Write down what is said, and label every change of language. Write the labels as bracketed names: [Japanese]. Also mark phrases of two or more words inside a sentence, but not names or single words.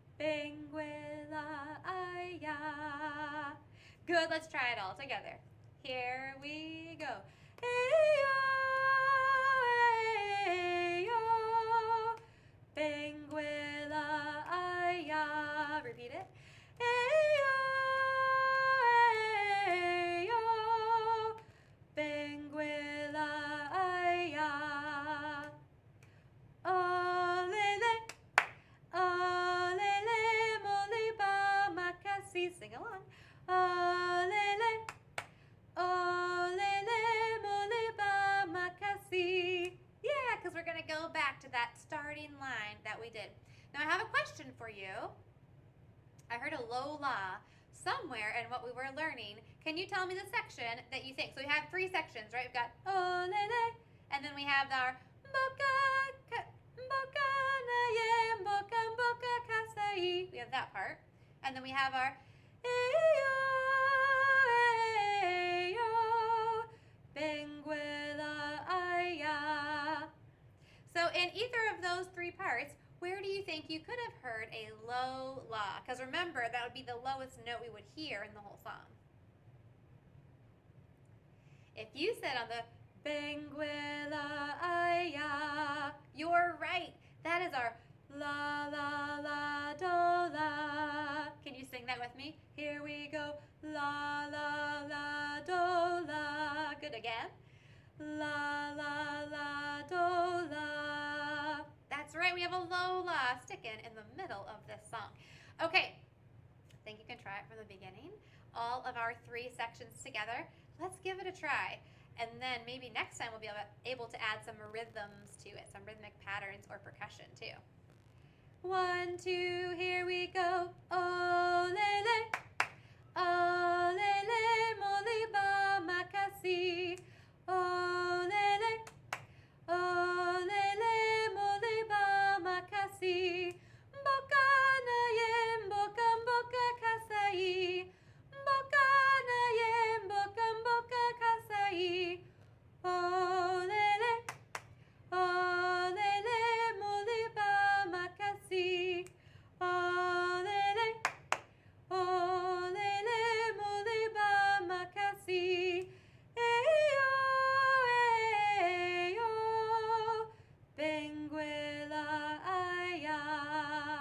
[Lingala] Benguela aya. [English] Good, let's try it all together. Here we go. [Lingala] Ayo, ayo, Benguela aya. [English] Repeat it. [Lingala] Ayo, ayo, Benguela aya. Olele, olele, moliba makasi. [English] Sing along. [Lingala] Olele, olele, moliba makasi. [English] Yeah, because we're going to go back to that starting line that we did. Now I have a question for you. I heard a low la somewhere in what we were learning. Can you tell me the section that you think? So we have 3 sections, right? We've got olele, and then we have our [Lingala] boca, boca naye, boca, boca kasai. [English] We have that part. And then we have our [Lingala] ayo, ayo, Benguela aya. [English] So in either of those 3 parts, where do you think you could have heard a low la? Because remember, that would be the lowest note we would hear in the whole song. If you said on the [Lingala] Benguela aya, [English] you're right. That is our la la la do la. Can you sing that with me? Here we go. La la la do la. Good again. La la la do la. That's right, we have a low la sticking in the middle of this song. Okay, I think you can try it from the beginning. All of our 3 sections together. Let's give it a try. And then maybe next time we'll be able to add some rhythms to it, some rhythmic patterns or percussion too. 1, 2, here we go. [Lingala] Olele, olele, moliba makasi. Olele, olele, moliba makasi. Boca nayem, boca, boca kasai. Boca nayem, boca, boca kasai. Olele, olele, moliba makasi. Olele, olele, moliba makasi. Ayo, ayo, Benguela aya.